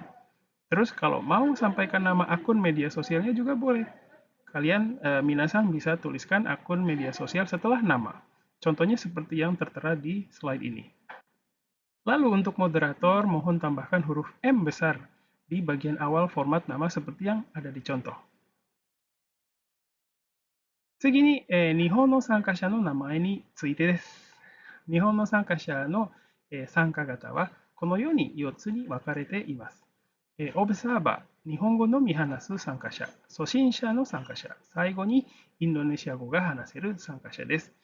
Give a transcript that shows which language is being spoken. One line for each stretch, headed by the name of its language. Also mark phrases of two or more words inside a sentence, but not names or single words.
Indonesian: Terus kalau mau sampaikan nama akun media sosialnya juga boleh. Kalian Minasang bisa tuliskan akun media sosial setelah nama. Contohnya seperti yang tertera di slide ini. Lalu untuk moderator, mohon tambahkan huruf M besar di bagian awal format nama seperti yang ada di contoh.
Japanese: 次に、日本の参加者の名前についてです。日本の参加者の、参加型はこのように4つに分かれています。オブザーバー、日本語のみ話す参加者、初心者の参加者、最後にインドネシア語が話せる参加者です。